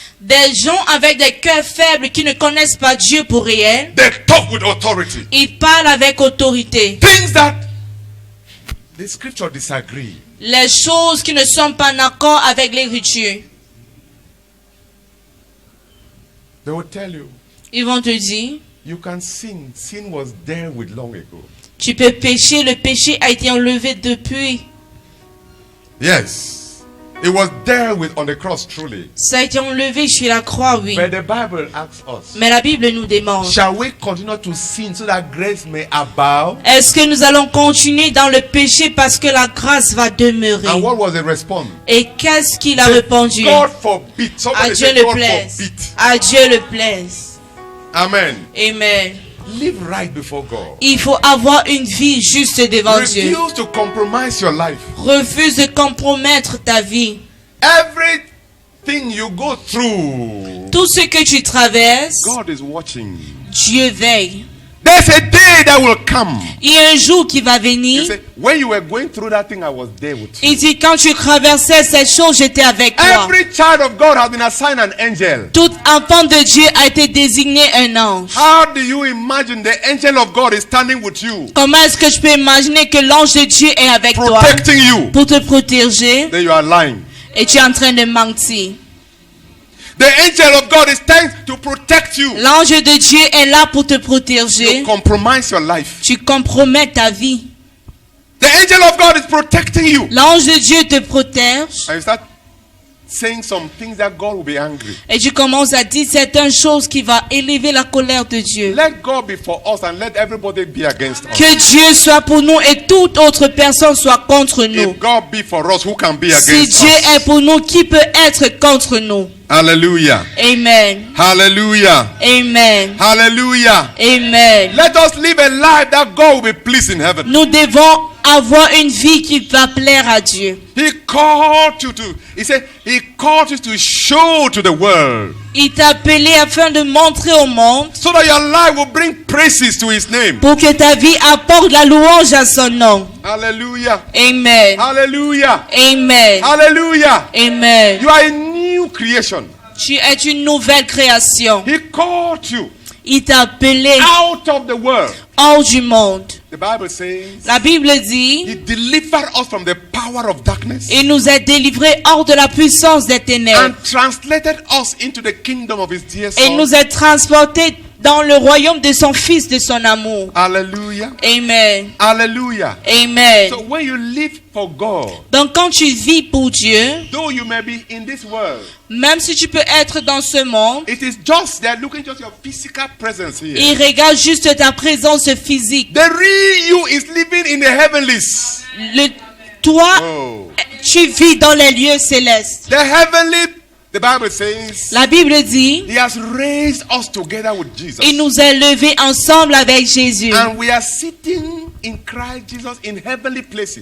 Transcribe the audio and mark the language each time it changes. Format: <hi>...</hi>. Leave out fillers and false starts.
<fr>des gens avec des cœurs faibles qui ne connaissent pas Dieu pour réel,</fr> <en>They talk with authority.</en> <fr>ils parlent avec autorité.</fr> <en>Things that the scripture disagree.</en> <fr>Les choses qui ne sont pas en accord avec l'écriture.</fr> <en>They will tell you,</en> <fr>Ils vont te dire,</fr> <en>you can sin. Sin was there with long ago.</en> <fr>tu peux pécher, le péché a été enlevé depuis.</fr> <en>Yes. It was there with on the cross truly.</en> <fr>Ça a été enlevé sur la croix, oui.</fr> <en>But the Bible asks us,</en> <fr>Mais la Bible nous demande,</fr> <en>shall we continue to sin so that grace may abound?</en> <fr>est-ce que nous allons continuer dans le péché parce que la grâce va demeurer?</fr> <en>And what was the response?</en> <fr>Et qu'est-ce qu'il a répondu?</fr> <en>God forbid.</en> <fr>À</fr> <en>Somebody</en> <fr>Dieu</fr> <en>say,</en> <fr>le</fr> <en>God</en> <fr>plaise.</fr> <en>forbid.</en> <fr>À Dieu le plaise. Amen. Amen.</fr> <en>Live right before God.</en> <fr>Il faut avoir une vie juste devant Dieu.</fr> <en>Refuse to compromise your life.</en> <fr>Refuse de compromettre ta vie.</fr> <en>Everything you go through,</en> <fr>Tout ce que tu traverses,</fr> <en>God is watching.</en> <fr>Dieu veille.</fr> <en>There's a day that will come.</en> <fr>Il y a un jour qui va</fr> <en>You</en> <fr>venir.</fr> <en>say, when you were going through that thing, I was there with you.</en> <fr>Il dit, quand tu traversais cette chose, j'étais avec toi.</fr> <en>Every child of God has been assigned an angel.</en> <fr>Tout enfant de Dieu a été désigné un ange.</fr> <en>How do you imagine the angel of God is standing with you,</en> <fr>Comment est-ce que je peux imaginer que l'ange de Dieu est avec toi</fr> <en>protecting you?</en> <fr>pour te protéger</fr> <en>Then you are lying.</en> <fr>et tu es en train de mentir?</fr> <en>The angel of God is trying to protect you.</en> <fr>L'ange de Dieu est là pour te</fr> <en>You</en> <fr>protéger.</fr> <en>compromise your life.</en> <fr>Tu compromets ta vie.</fr> <en>The angel of God is protecting you.</en> <fr>L'ange de Dieu te protège</fr> <en>And you start saying some things that God will be angry.</en> <fr>et tu commences à dire certaines choses qui vont élever la colère de Dieu.</fr> <en>Let God be for us and let everybody be against us.</en> <fr>Que Dieu soit pour nous et toute autre personne soit contre nous.</fr> <en>If God be for us, who can be</en> <fr>Si</fr> <en>against</en> <fr>Dieu</fr> <en>us?</en> <fr>est pour nous, qui peut être contre nous? Hallelujah. Amen. Hallelujah. Amen. Hallelujah. Amen.</fr> <en>Let us live a life that God will be pleased in heaven.</en> <fr>Nous devons avoir une vie qui va plaire à Dieu.</fr> <en>He called you to, he said, he called you to show to the world</en> <fr>Il t'a appelé afin de montrer au monde</fr> <en>so that your life will bring praises to his name.</en> <fr>pour que ta vie apporte la louange à son nom. Hallelujah. Amen. Hallelujah. Amen. Hallelujah. Amen.</fr> <en>You are a new creation.</en> <fr>Tu es une nouvelle création.</fr> <en>He called you</en> <fr>Il t'a appelé</fr> <en>out of the world.</en> <fr>hors du monde.</fr> <en>The Bible says</en> <fr>La Bible dit,</fr> <en>he delivered us from the power of darkness</en> <fr>il nous a délivrés hors de la puissance des ténèbres</fr> <en>and translated us into the kingdom of his dear</en> <fr>et</fr> <en>son.</en> <fr>nous a transportés dans le royaume de son Fils, de son amour. Hallelujah. Amen. Hallelujah. Amen.</fr> <en>So when you live for God,</en> <fr>Donc quand tu vis pour Dieu,</fr> <en>though you may be in this world,</en> <fr>même si tu peux être dans ce monde,</fr> <en>it is just they're looking just your physical presence here.</en> <fr>il regarde juste ta présence physique.</fr> <en>The real you is living in the heavenlies.</en> <fr>Toi, Oh. tu vis dans les lieux célestes.</fr> <en>The heavenly, the Bible says,</en> <fr>La Bible dit,</fr> <en>he has raised us together with Jesus.</en> <fr>il nous a levés ensemble avec Jésus.</fr> <en>And we are sitting in Christ Jesus in heavenly places.</en>